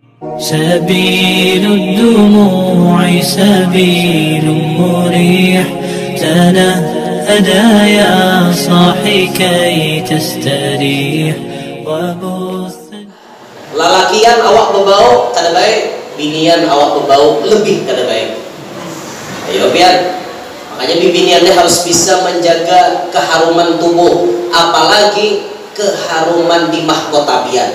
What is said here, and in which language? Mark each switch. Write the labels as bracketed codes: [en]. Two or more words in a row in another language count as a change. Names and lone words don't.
[ar] سبيل الدموع سبيل مريح تنهدى يا صاحي كي تستريح وبث. [bjn] Lalakian awak berbau kada baik, binian awak berbau lebih kada baik. Ayo pian, makanya bibiniannya harus bisa menjaga keharuman tubuh, apalagi keharuman di mahkota pian.